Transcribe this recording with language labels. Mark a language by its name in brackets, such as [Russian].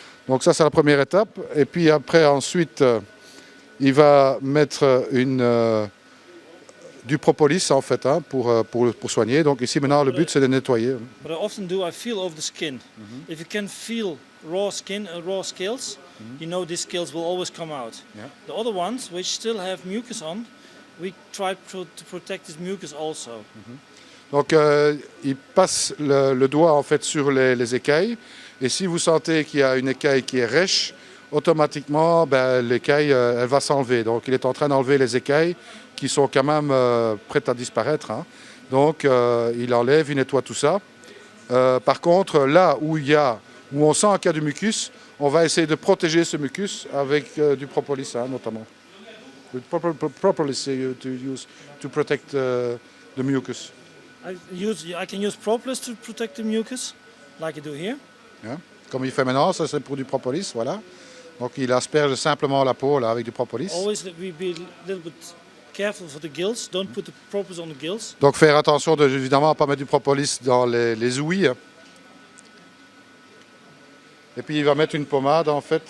[French] Donc ça c'est la première étape. Et puis après ensuite il va mettre du propolis en fait pour soigner. Donc ici maintenant le but c'est de nettoyer. [English] what I often do, I feel over the skin. If you can feel raw skin, raw scales, you know these scales will always come out. Yeah. The other ones, which still have mucus on, we try to protect this mucus also. [French] Donc il passe le doigt en fait sur les écailles, et si vous sentez qu'il y a une écaille qui est rêche, automatiquement l'écaille elle va s'enlever. Donc il est en train d'enlever les écailles qui sont quand même prêtes à disparaître. Hein. Donc il enlève, il nettoie tout ça. Par contre, là où on sent qu'il y a du mucus, on va essayer de protéger ce mucus avec du propolis notamment. [English] The propolis to use to protect the mucus. I can use propolis to protect the mucus, like you do here. [French] Hein. Comme il fait maintenant, ça c'est pour du propolis, voilà. Donc il asperge simplement la peau là, avec du propolis. [English] Always we be a little bit careful for the gills. Don't put the propolis on the gills. [French] Donc faire attention de évidemment pas mettre du propolis dans les ouïes. Et puis il va mettre une pommade en fait.